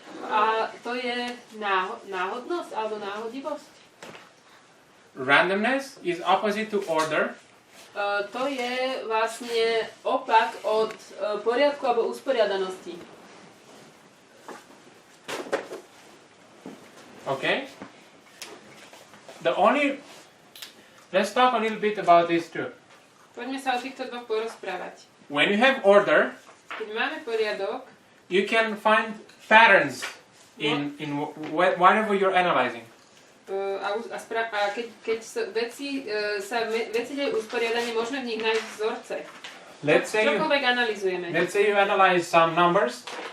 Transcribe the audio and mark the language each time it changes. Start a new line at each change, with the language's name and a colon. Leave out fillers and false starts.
Slovak: A to je náhodnosť alebo náhodivosť?
English: Randomness is opposite to order.
Slovak: To je vlastne opak od poriadku alebo usporiadanosti.
English: Okay? Let's talk a little bit about this too.
Slovak: Poďme sa o týchto dvoch porozprávať.
English: When you have order,
Slovak: Keď máme poriadok,
English: you can find patterns in whatever you're analyzing.
Slovak: keď veci dajú usporiadanie, môžeme v nich nájsť vzorce. Čokoľvek analyzujeme.
English: Let's say you analyze some numbers.